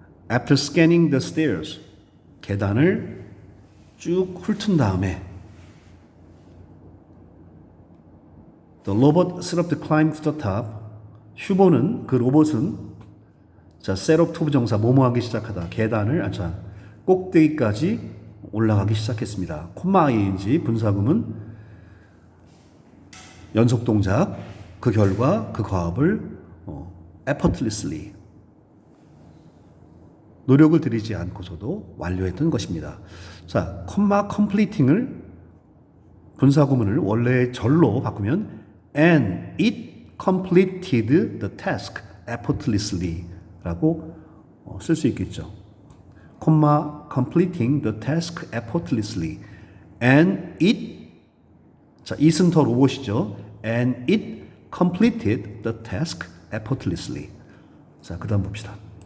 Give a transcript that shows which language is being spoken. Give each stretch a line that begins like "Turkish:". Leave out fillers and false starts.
English: After scanning the stairs,
Korean: 계단을 쭉 훑은 다음에
English: The robot set up to climb to the top.
Korean: 휴보는 그 로봇은 자,
English: set up to
Korean: 부정사 뭐뭐하기 시작하다. 계단을 꼭대기까지 올라가기 시작했습니다. 콤마 ing 분사구문 연속 동작 그 결과 그 과업을 effortlessly 노력을 들이지 않고서도 완료했던 것입니다. 자, 콤마 completing을 분사구문을 원래의 절로 바꾸면
English: and it completed the task effortlessly
Korean: 라고 쓸 수 있겠죠.
English: 콤마 completing the task effortlessly and it
Korean: 자, it은 더 로봇이죠.
English: and it completed the task effortlessly.
Korean: 자, 그 다음 봅시다.